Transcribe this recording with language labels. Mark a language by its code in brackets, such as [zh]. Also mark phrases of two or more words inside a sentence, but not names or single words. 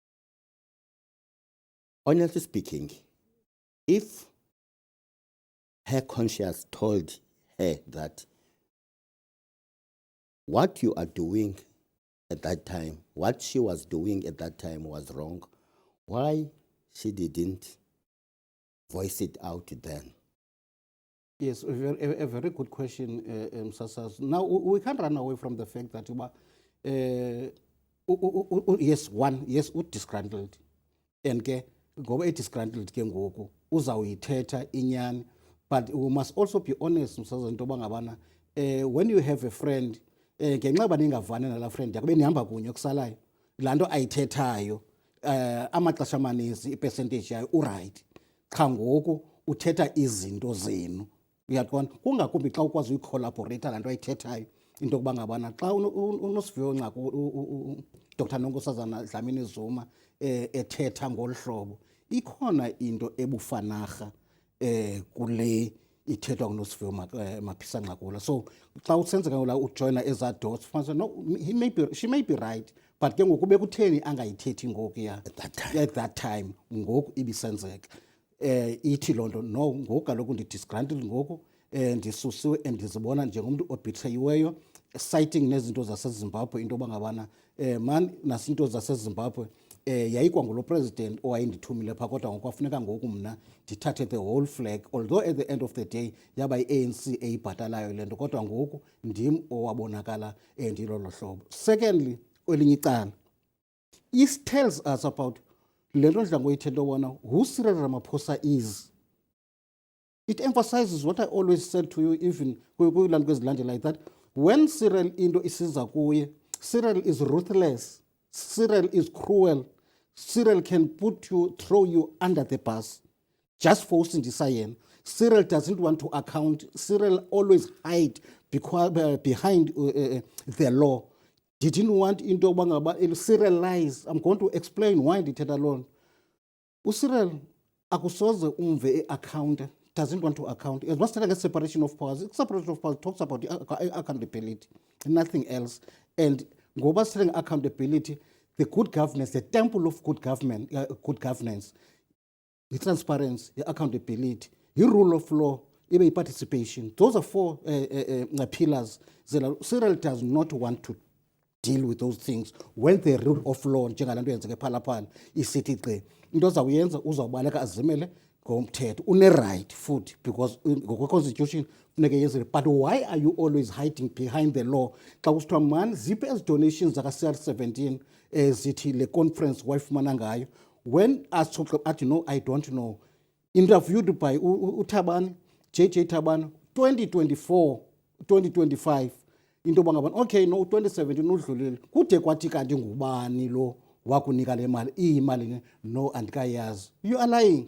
[en] Honestly speaking, if her conscience told her that what you are doing at that time, what she was doing at that time was wrong, why she didn't voice it out then? Yes, a very good question, Sasas. Now, we can't run away from the fact that, yes, disgruntled. [xh] And ngoba disgruntled ke ngoku uzawuyithetha inyani, [en] but we must also be honest [xh] msaza into bangabana [en] when you have a friend [xh] ngenxa yoba ningavani nala friend yakho benihamba kunye kusalayo laa nto ayithethayo amaxesha amaninzi ipercentage yayo uright, qha ngoku uthetha izinto zenu, uyaqonda, kungakumbi xa ukwazi uyicollaborate laa nto ayithethayo into yokuba ngabana xa uNosiviwe Nqakula Dr. Nonkosazana Dlamini Zuma ethetha ngolu hlobo ikhona into ebufanarha kule ithethwa nguNosiviwe Maphisa Nqakula. So xa usenzeka ngola ujoyina eza dots no, [en] she may be right, but [xh] ke ngoku bekutheni angayithethi ngoku ya [en] at that time [xh] ngoku ibisenzeka ithi loo nto no ngoku kaloku ndidisgruntled ngoku ndisusiwe ndizibona njengomntu obetreyiweyo, citing nezinto zaseZimbabwe into yoba ngabana man nasinto zaseZimbabwe yayikwa ngulo president owayendithumile phaa, kodwa ngokwafuneka ngoku mna ndithathe [en] the whole flag, although at the end of the day [xh] yaba yi-ANC eyibhatalayo le nto, kodwa ngoku ndim owabonakala ndilolo hlobo. Secondly, kwelinye icala, [en] it tells us about [xh] le nto ndidla ngoyithetha ubona [en] who Cyril Ramaphosa is. It emphasizes what I always said to you, even [xh] kwilanto kwezilandela, [en] like that when Cyril [xh] into isiza kuye, [en] Cyril is ruthless, Cyril is cruel, Cyril can throw you under the bus just for [xh] usindisa yena. [en] Cyril doesn't want to account. Cyril always hide behind the law. Didn't want [xh] into yokuba ngaba [en] Cyril lies. I'm going to explain why [xh] ndithetha loo nto. UCyril akusoze umve [en] account, doesn't want to account. As much as separation of powers, separation of powers talks about accountability, nothing else. And ngoba saying accountability, the good governance, the temple of good governance, the transparency, the accountability, the rule of law, even participation. Those are four pillars. Cyril does not want to deal with those things when the rule of law [xh] njengalanto yenzeke phalaphala isithi gqi into zawuyenza uzawubaleka azimele ngomthetho une-right futhi because ngokwe-constitution funeke yenzile. [en] But why are you always hiding behind the law? [xh] Xa kusithiwa mani ziphi ezi donations zaka-CR17 zithi le conference wayifumana ngayo, when athi no, [en] I don't know, interviewed by [xh] uThabani, JJ Thabani, 2024 2025 into yoba ngabana okay no 2017 udlulile kude kwathi kanti ngubani lo wakunika le mali iyimali no andikayazi. [en] You are lying.